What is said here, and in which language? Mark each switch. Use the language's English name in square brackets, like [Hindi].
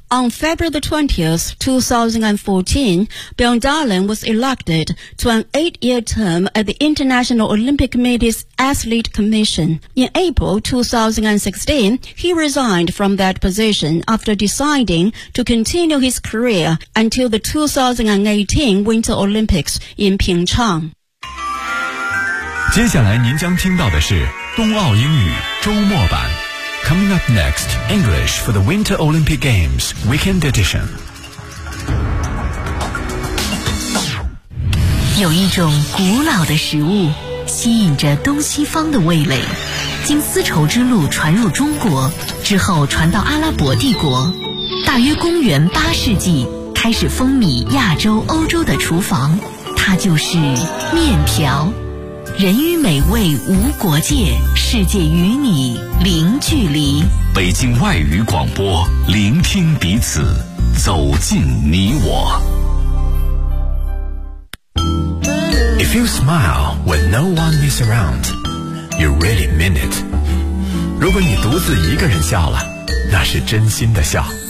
[English] On February 20, 2014, Bjørndalen was elected to an 8-year term at the International Olympic Committee's Athlete Commission. In April 2016, he resigned from that position after deciding to continue his career until the 2018 Winter Olympics in Pyeongchang. [Chinese] 接下来您将听到的是冬奥英语周末版。 [English] Coming up next, English for the Winter Olympic Games Weekend Edition. [Chinese] 有一种古老的食物吸引着东西方的味蕾，经丝绸之路传入中国之后传到阿拉伯帝国，大约公元八世纪开始风靡亚洲欧洲的厨房，它就是面条。人与美味无国界，世界与你零距离。北京外语广播，聆听彼此，走进你我。 [English] If you smile when no one is around, you really mean it. [Chinese] 如果你独自一个人笑了，那是真心的笑。